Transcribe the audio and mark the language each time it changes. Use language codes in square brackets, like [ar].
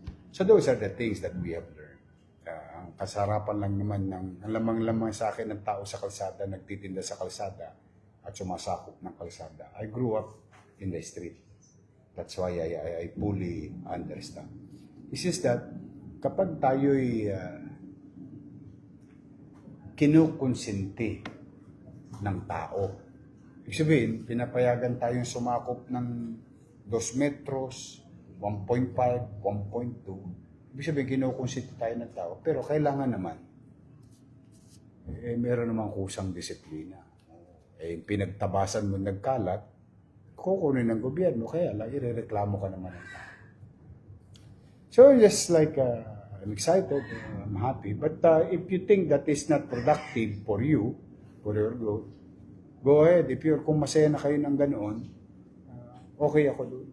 [en] So those are the things that we have learned. [tl] Ang kasarapan lang naman ng lamang-lamang sa akin ng tao sa kalsada, nagtitinda sa kalsada at sumasakop ng kalsada. [en] I grew up in the street. That's why I fully understand. It's just that [tl] kapag tayo'y kinukonsinti ng tao, ibig sabihin, pinapayagan tayong sumakop ng 2 metros, 1.5, 1.2. Ibig sabihin, kinukonsinti tayo ng tao. Pero kailangan naman, meron namang kusang disiplina. Pinagtabasan mo nagkalat, kukunin ng gobyerno, kaya lang, irereklamo ka naman ng tao. [en] So, just like, I'm excited, I'm happy. But if you think that is not productive for you, for your growth, go ahead. [tl] Kung masaya na kayo ng ganoon, okay ako doon.